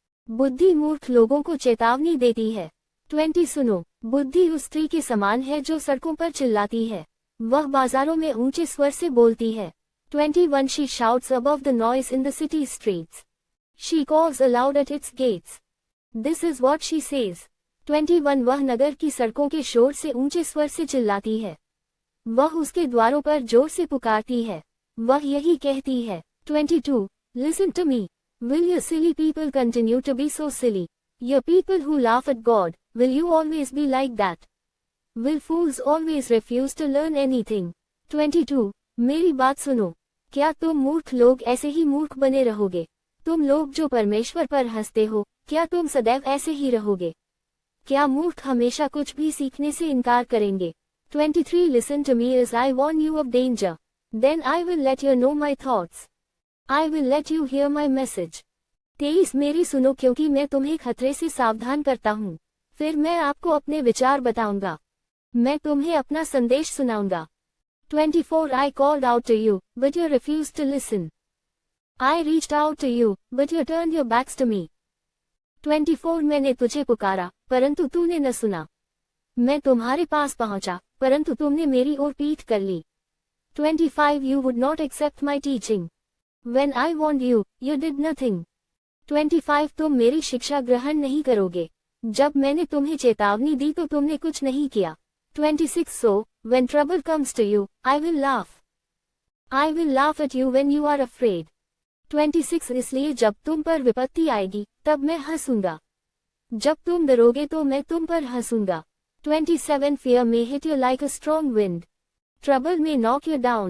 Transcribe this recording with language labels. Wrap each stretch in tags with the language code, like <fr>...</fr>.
<hi>बुद्धि मूर्ख लोगों को चेतावनी देती है। 20 सुनो। बुद्धि उस स्त्री के समान है जो सड़कों पर चिल्लाती है। वह बाजारों में ऊंचे स्वर से बोलती है।</hi> <en>21 She shouts above the noise in the city streets. She calls aloud at its gates. This is what she says.</en> <hi>21 वह नगर की सड़कों के शोर से ऊंचे स्वर से चिल्लाती है। वह उसके द्वारों पर जोर से पुकारती है। वह यही कहती है। 22</hi> <en>Listen to me. Will you silly people continue to be so silly? You people who laugh at God, will you always be like that? Will fools always refuse to learn anything?</en> <hi>22 मेरी बात सुनो। क्या तुम मूर्ख लोग ऐसे ही मूर्ख बने रहोगे? तुम लोग जो परमेश्वर पर हंसते हो, क्या तुम सदैव ऐसे ही रहोगे? क्या मूर्ख हमेशा कुछ भी सीखने से इनकार करेंगे?</hi> <en>23 Listen to me as I warn you of danger. Then I will let you know my thoughts. I will let you hear my message.</en> <hi>23 मेरी सुनो क्योंकि मैं तुम्हें खतरे से सावधान करता हूँ। फिर मैं आपको अपने विचार बताऊंगा। मैं तुम्हें अपना संदेश सुनाऊंगा।</hi> <en>24 I called out to you, but you refused to listen. I reached out to you, but you turned your backs to me.</en> <hi>24 मैंने तुझे पुकारा, परंतु तूने न सुना। मैं तुम्हारे पास पहुंचा, परंतु तुमने मेरी ओर पीठ कर ली।</hi> <en>25 You would not accept my teaching. When I warned you, you did nothing.</en> <hi>25 तुम मेरी शिक्षा ग्रहण नहीं करोगे। जब मैंने तुम्हें चेतावनी दी तो तुमने कुछ नहीं किया।</hi> <en>26 So, when trouble comes to you, I will laugh. I will laugh at you when you are afraid.</en> <hi>26 इसलिए जब तुम पर विपत्ति आएगी, तब मैं हंसूंगा। जब तुम डरोगे तो मैं तुम पर हंसूंगा। 27</hi> <en>Fear may hit you like a strong wind. Trouble may knock you down.</en>